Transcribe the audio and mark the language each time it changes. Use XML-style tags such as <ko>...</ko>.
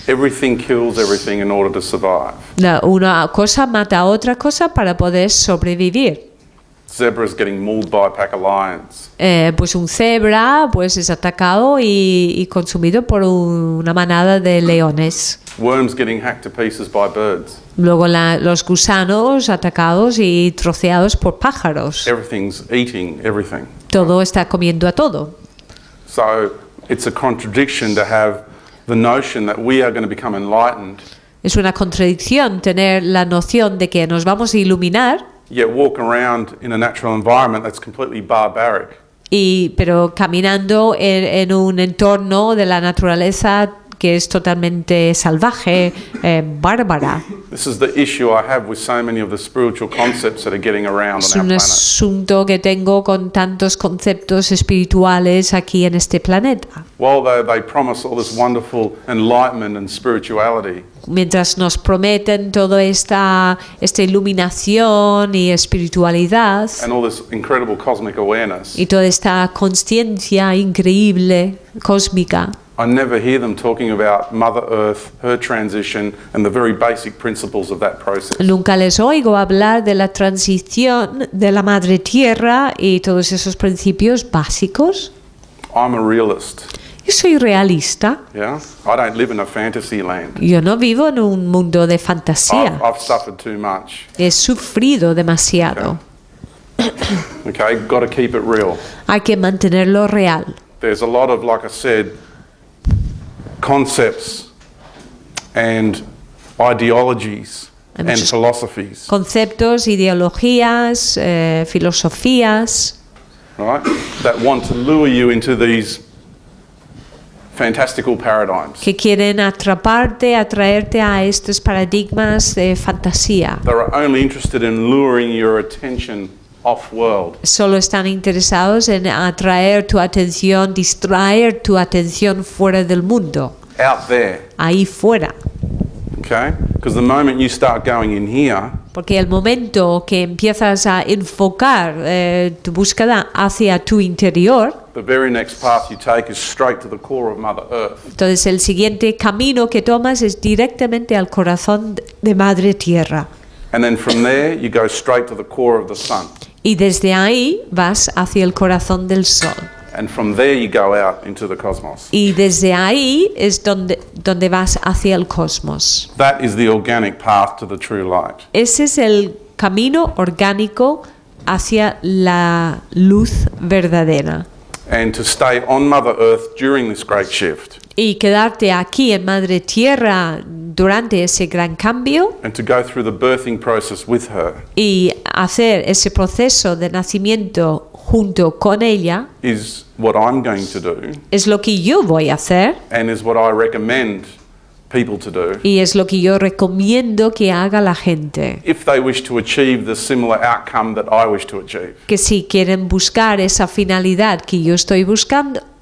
<en>Everything kills everything in order to survive.</en> <es>Una cosa mata a otra cosa para poder sobrevivir.</es> <en>Zebras getting mauled by a pack of lions.</en> <es>Pues un cebra pues es atacado y consumido por una manada de leones.</es> <en>Worms getting hacked to pieces by birds.</en> <es>Luego los gusanos atacados y troceados por pájaros.</es> <en>Everything's eating everything.</en> <es>Todo está comiendo a todo.</es> <en>So it's a contradiction to have the notion that we are going to become enlightened,</en> <es>Es una contradicción tener la noción de que nos vamos a iluminar,</es> <en>yet walk around in a natural environment that's completely barbaric.</en> <es>pero caminando en un entorno de la naturaleza que es totalmente salvaje, bárbara.</es> <en>This is the issue I have with so many of the spiritual concepts that are getting around</en> <es>Es</es> <en>on our</en> <es>un</es> <en>planet.</en> <es>asunto que tengo con tantos conceptos espirituales aquí en este planeta.</es> <en>While they promise all this wonderful enlightenment and spirituality,</en> <es>Mientras nos prometen toda esta iluminación y espiritualidad</es> <en>and all this incredible cosmic awareness,</en> <es>y toda esta conciencia increíble, cósmica,</es> <en>I never hear them talking about Mother Earth, her transition, and the very basic principles of that process.</en> <es>nunca les oigo hablar de la transición de la Madre Tierra y todos esos principios básicos.</es> <en>I'm a realist,</en> <es>Yo soy realista.</es> <en>yeah? I don't live in a fantasy land.</en> <es>Yo no vivo en un mundo de fantasía.</es> <en>I've suffered too much.</en> <es>He sufrido demasiado.</es> <en>Okay, got to keep it real.</en> <es>Hay que mantenerlo real.</es> <en>There's a lot of, like I said, concepts and ideologies</en> <es>Hay</es> <en>and</en> <es>muchos</es> <en>philosophies,</en> <es>conceptos, ideologías, filosofías</es> <en>right, that want to lure you into these fantastical paradigms.</en> <es>que quieren atraerte a estos paradigmas de fantasía.</es> <en>They're only interested in luring your attention off-world.</en> <es>Solo están interesados en atraer tu atención, distraer tu atención fuera del mundo,</es> <en>Out there,</en> <es>ahí fuera.</es> <en>okay? Because the moment you start going in here,</en> <es>Porque el momento que empiezas a enfocar tu búsqueda hacia tu interior,</es> <en>the very next path you take is straight to the core of Mother Earth.</en> <es>entonces el siguiente camino que tomas es directamente al corazón de Madre Tierra.</es> <en>And then from there, you go straight to the core of the sun.</en> <es>Y desde ahí vas hacia el corazón del Sol.</es> <en>And from there, you go out into the cosmos.</en> <es>Y desde ahí es donde vas hacia el cosmos.</es> <en>That is the organic path to the true light.</en> <es>Ese es el camino orgánico hacia la luz verdadera.</es> <en>And to stay on Mother Earth during this great shift,</en> <es>Y quedarte aquí en Madre Tierra durante ese gran cambio</es> <en>and to go through the birthing process with her,</en> <es>y hacer ese proceso de nacimiento junto con ella</es> <en>is what I'm going to do</en> <es>es lo que yo voy a hacer</es> <en>and is what I recommend people to do</en> <es>y es lo que yo recomiendo que haga la gente.</es> <en>if they wish to achieve the similar outcome that I wish to achieve.</en> <es>Que si quieren buscar esa finalidad que yo estoy buscando</es>